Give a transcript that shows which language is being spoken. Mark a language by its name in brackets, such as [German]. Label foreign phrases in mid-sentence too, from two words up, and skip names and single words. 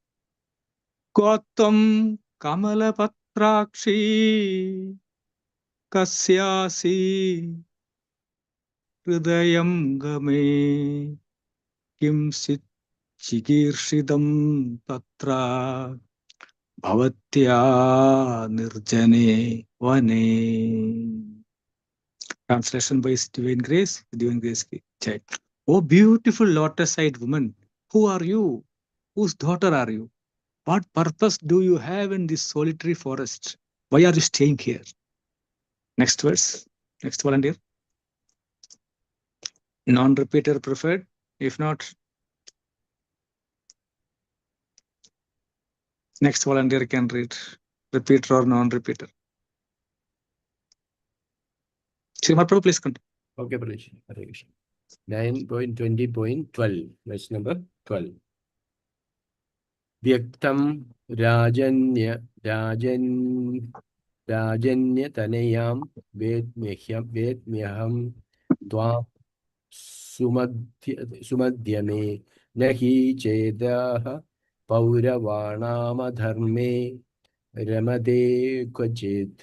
[Sanskrit] कथं कमलपत्राक्षि कस्यासि हृदयंगमे किं स्वित् चिकीर्षितं तत्र भवत्या निर्जने वने. [English] Translation by Divine Grace. [Hindi] Divine Grace की जय. [English] Oh beautiful lotus-eyed woman, who are you? Whose daughter are you? What purpose do you have in this solitary forest? Why are you staying here? Next verse. Next volunteer. Non-repeater preferred. If not, next volunteer can read. Repeater or non-repeater. Srimad Prabhu, please continue. Okay, Prabhuji. Hare Krishna. 9.20.12, verse number 12. [Sanskrit] व्यक्तं राजन्यतनयां वेद्म्यहं त्वां सुमध्यमे नहि चेतः पौरवाणां रमते क्वचित्.